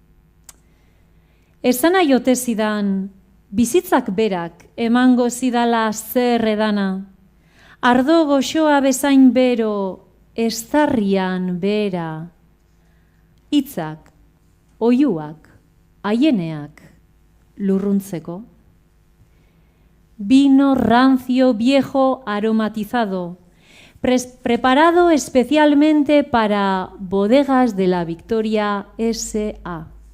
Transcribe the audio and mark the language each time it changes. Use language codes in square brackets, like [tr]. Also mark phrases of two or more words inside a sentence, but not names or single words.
[eu] Esan nahi ote zidan, bizitzak berak emango zidala zer edana, ardo goxoa bezain bero, estarrian bera, hitzak, oihuak, haieneak, lurruntzeko. [es] Vino rancio, viejo, aromatizado, preparado especialmente para Bodegas de la Victoria S.A.